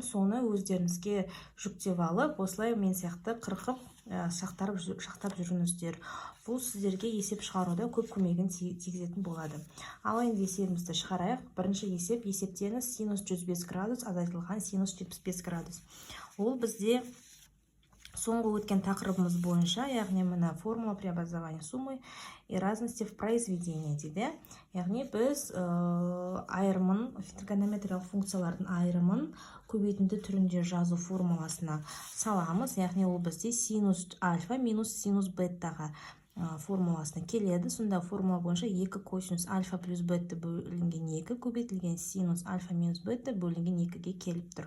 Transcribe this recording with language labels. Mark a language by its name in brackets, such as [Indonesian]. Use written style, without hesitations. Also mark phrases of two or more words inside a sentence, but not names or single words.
[Kazakh] Соны өздеріңізге жүктеп алып, осылай мен сияқты қырқып шақтап жүріңіздер. Бұл сіздерге есеп шығаруда көп көмегін тигізетін болады. Ал енді есебімізді шығарайық. Бірінші есептеңіз синус 105 градус азайтылған синус 75 градус. Ол бізде соңғы өткен тақырыбымыз бойынша, яғни мына формула [Russian] преобразования суммы и разности в произведении [Kazakh] дейді. Яғни біз айырымын, тригонометриялық функциялардың айырымын көбейтінді түрінде жазу формуласына саламыз. Яғни ол бізде синус альфа минус синус беттаға формуласына келеді. Сонда формула бойынша 2 косинус альфа плюс бетта бөлінген 2 көбейтілген синус альфа минус бетта бөлінген 2-ге келіп тұр.